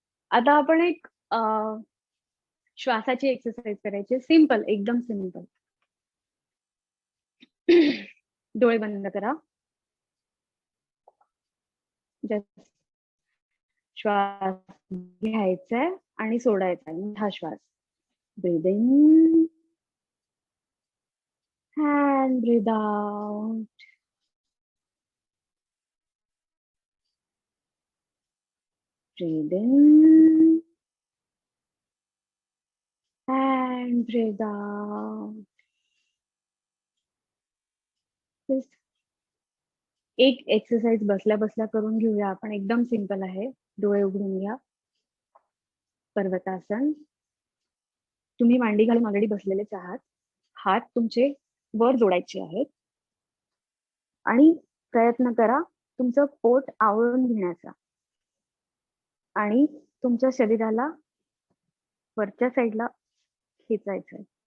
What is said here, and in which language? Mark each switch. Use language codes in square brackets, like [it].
[mr] आता आपण एक श्वासाची एक्सरसाइज करायची, सिंपल, एकदम सिंपल. डोळे बंद करा. श्वास घ्यायचा आणि सोडायचा, मोठा श्वास. [en] Breathe in and breathe out. Breathe in and breathe out. [mr] एक एक्सरसाइज बसल्या बसल्या करून घेऊया आपण, एकदम सिंपल आहे. डोळे उघडून घ्या. पर्वतासन. तुम्ही मांडी घालून ऑलरेडी बसलेलेच आहात. हात तुमचे वर जोडायचे आहेत आणि प्रयत्न करा तुमचं पोट आवळून घेण्याचा आणि तुमच्या शरीराला वरच्या साईडला खेचायचंय.